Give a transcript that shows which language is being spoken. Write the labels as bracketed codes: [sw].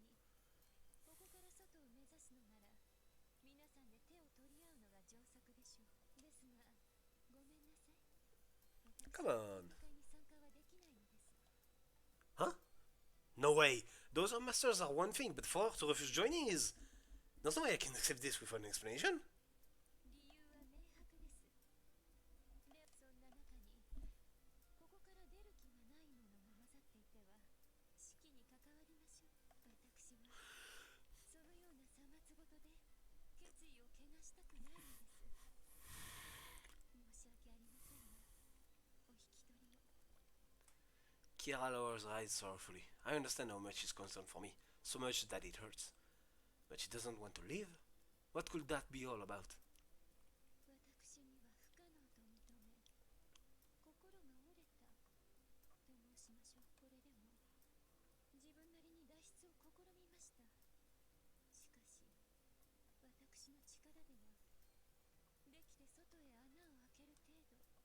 [ja] 確かにここから外を目指すのなら皆さんで手を取り合うのが上策でしょう。ですがごめんなさい。私 [en] Come [ja] は [en] on. [ja] 生徒会に参加はできないのです。 [en] Huh? No way. Those are masters are one thing, but for her to refuse joining is. There's no way I can accept this without an explanation. [ja] 理由は明白です。でそんな中にここから出る気がないものが混ざっていては式に関わりましょう。私はそのようなさまつごとで決意を汚したくないのです。申し訳ありませんがお引き取りを。 [en] Kira lowers her eyes sorrowfully. I understand how much she's concerned for me, so much that it hurts. But she doesn't want to leave? What could that be all about? [ja] 私には不可能と認め心が折れたと申しましょう。これでも自分なりに脱出を試みました。しかし私の力ではできて外へ穴を開ける程度。